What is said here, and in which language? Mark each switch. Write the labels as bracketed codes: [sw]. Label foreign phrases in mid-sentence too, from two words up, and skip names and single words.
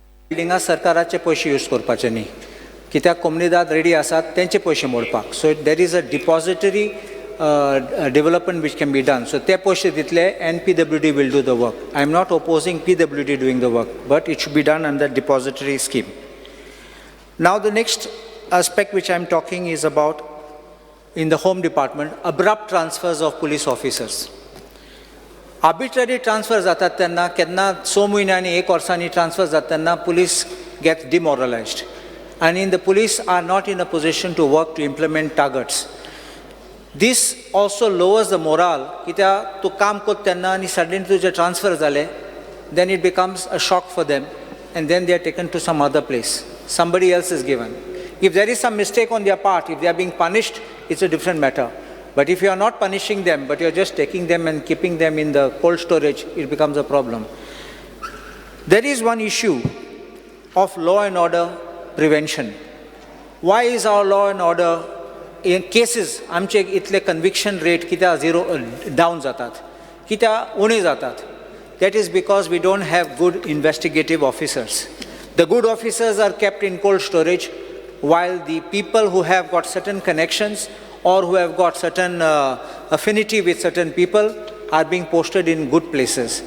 [kok] बिल्डिंगा सरकाराचे पयशे यूज करपाचे न्ही कित्याक कोमनीदाद रेडी आसात तेंचे पयशे मोडपाक [en] so there is a depository development which can be done. So [kok] ते पयशे दितले [en] and PWD will do the work. I am not opposing PWD doing the work, but it should be done under depository scheme. Now the next aspect which I am talking is about in the Home Department, abrupt transfers of police officers. Arbitrary transfers [kok] जातात तेन्ना केन्ना 6 म्हयन्यांनी 1 वर्सांनी transfers जातात तेन्ना [en] police get demoralized. And the police are not in a position to work to implement targets. This also lowers the morale. [kok] कित्याक तूं काम करता तेन्ना आनी suddenly तुजे transfer जाले, [en] then it becomes a shock for them, and then they are taken to some other place. Somebody else is given. If there is some mistake on their part, if they are being punished, it's a different matter. But if you are not punishing them, but you are just taking them and keeping them in the cold storage, it becomes a problem. There is one issue of law and order prevention. Why is our law and order in cases [kok] आमचे इतले [en] conviction rate कित्याक zero down [kok] जातात कित्याक उणे जातात? [en] That is because we don't have good investigative officers. The good officers are kept in cold storage while the people who have got certain connections or who have got certain affinity with certain people are being posted in good places.